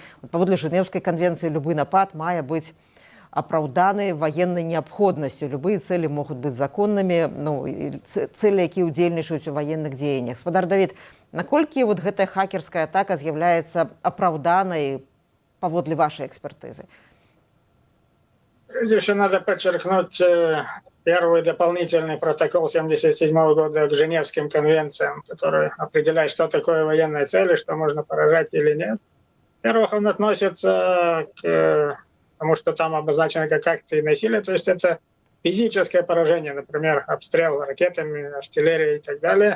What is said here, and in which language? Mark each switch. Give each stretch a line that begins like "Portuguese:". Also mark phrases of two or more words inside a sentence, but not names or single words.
Belarusian: Паводле Жэнеўскай канвенцыі любы напад мае быць апраўданы ваеннай неабходнасцю. Любыя цэлі могуць быць законнымі, цэлі, якія ўдзельнічаюць у ваенных дзеяннях. Спадар Давід, наколькі вот гэтая хакерская атака з'яўляецца апраўданай паводле вашай экспертызы?
Russian: Прежде всего надо подчеркнуть первый дополнительный протокол 1977 года к Женевским конвенциям, который определяет, что такое военные цели, что можно поражать или нет. Во-первых, он относится к тому, что там обозначено как акты насилия, то есть это физическое поражение, например, обстрел ракетами, артиллерией и так далее.